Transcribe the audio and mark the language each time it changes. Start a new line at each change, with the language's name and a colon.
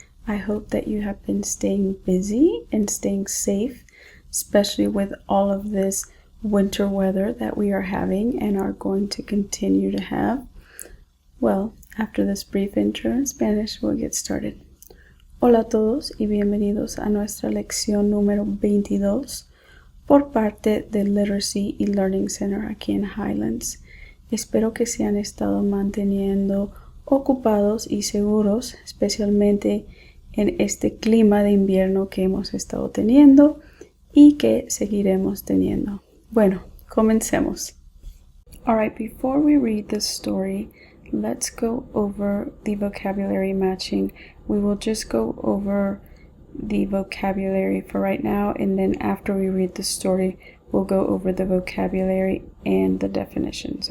English: I hope that you have been staying busy and staying safe, especially with all of this winter weather that we are having and are going to continue to have. Well, after this brief intro in Spanish, we'll get started.
Spanish: Hola a todos y bienvenidos a nuestra lección número 22. Por parte del Literacy y Learning Center aquí en Highlands. Espero que se han estado manteniendo ocupados y seguros, especialmente en este clima de invierno que hemos estado teniendo y que seguiremos teniendo. Bueno, comencemos.
English: Alright, before we read the story, let's go over the vocabulary matching. We will just go over the vocabulary for right now, and then after we read the story we'll go over the vocabulary and the definitions.